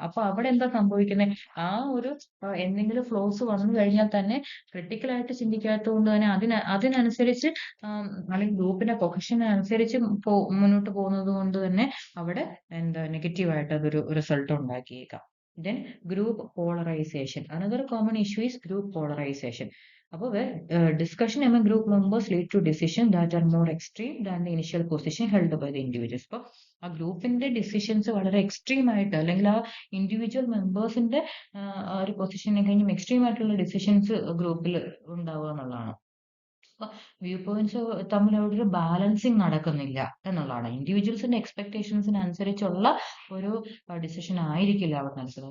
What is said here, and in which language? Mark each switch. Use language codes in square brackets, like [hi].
[ml] അപ്പൊ അവിടെ എന്താ സംഭവിക്കുന്നത്? ആ ഒരു എന്തെങ്കിലും ഫ്ലോസ് വന്നു കഴിഞ്ഞാൽ തന്നെ ക്രിട്ടിക്കലായിട്ട് ചിന്തിക്കാത്തത് കൊണ്ട് തന്നെ അതിനനുസരിച്ച് അല്ലെങ്കിൽ ഗ്രൂപ്പിന്റെ പൊസിഷനനുസരിച്ച് മുന്നോട്ട് പോകുന്നത് കൊണ്ട് തന്നെ അവിടെ എന്താ നെഗറ്റീവായിട്ട് അതൊരു result ഉണ്ടാക്കിയേക്കാം. [en] Then group polarization. Another common issue is group polarization. അപ്പോൾ discussion among group members lead to decisions that are more extreme than the initial position held by the individuals. [ml] അപ്പോൾ ആ ഗ്രൂപ്പിന്റെ ഡിസിഷൻസ് വളരെ എക്സ്ട്രീം ആയിട്ട്, അല്ലെങ്കിൽ ആ individual മെമ്പേഴ്സിന്റെ ഒരു പൊസിഷനെ കഴിഞ്ഞും എക്സ്ട്രീം ആയിട്ടുള്ള ഡിസിഷൻസ് ഗ്രൂപ്പിൽ ഉണ്ടാവുക എന്നുള്ളതാണ്. വ്യൂ പോയിന്റ്സ് തമ്മിൽ അവിടെ ഒരു ബാലൻസിങ് നടക്കുന്നില്ല എന്നുള്ളതാണ്. ഇൻഡിവിജ്വൽസിന്റെ എക്സ്പെക്ടേഷൻസിന് അനുസരിച്ചുള്ള ഒരു ഡിസിഷൻ ആയിരിക്കില്ല അവിടെ നടക്കുന്നത്.